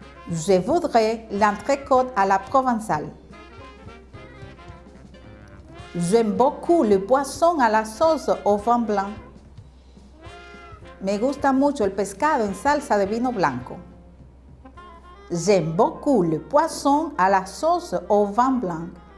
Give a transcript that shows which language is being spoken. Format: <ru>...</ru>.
<fr>Je voudrais l'entrecôte à la provençale. J'aime beaucoup le poisson à la sauce au vin blanc.</fr> <es>Me gusta mucho el pescado en salsa de vino blanco.</es> <fr>J'aime beaucoup le poisson à la sauce au vin blanc.</fr>